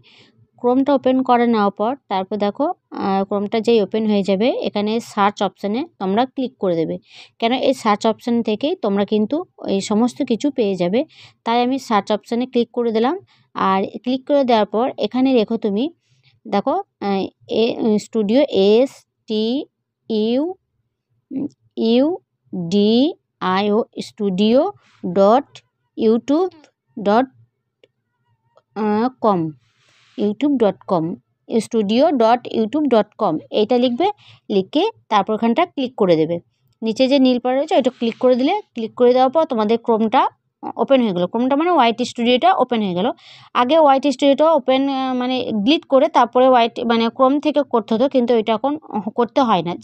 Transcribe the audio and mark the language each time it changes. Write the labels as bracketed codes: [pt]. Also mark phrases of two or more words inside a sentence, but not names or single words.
[bn] ক্রোমটা ওপেন করে নেওয়ার পর তারপর দেখো ক্রোমটা যেই ওপেন হয়ে যাবে, এখানে [en] search option-e [bn] তোমরা ক্লিক করে দেবে। কেন এই [en] search option [bn] থেকেই তোমরা কিন্তু এই সমস্ত কিছু পেয়ে যাবে। তাই আমি [en] search option-e [bn] ক্লিক করে দিলাম। আর ক্লিক করে দেওয়ার পর এখানে তুমি দেখো স্টুডিও STUDIO studio.youtube.com studio.youtube.com এইটা লিখবে। লিখে তারপর ওখানটা ক্লিক করে দেবে। নিচে যে নীল পাড়া রয়েছে ওইটা ক্লিক করে দিলে, ক্লিক করে দেওয়ার পর তোমাদের ক্রোমটা ওপেন হয়ে গেলো। ক্রোমটা ওয়াইটি স্টুডিওটা ওপেন হয়ে গেল। আগে ওয়াইটি স্টুডিওটা ওপেন ডিলিট করে তারপরে ক্রোম থেকে করতে হতো, কিন্তু এটা এখন করতে হয় না।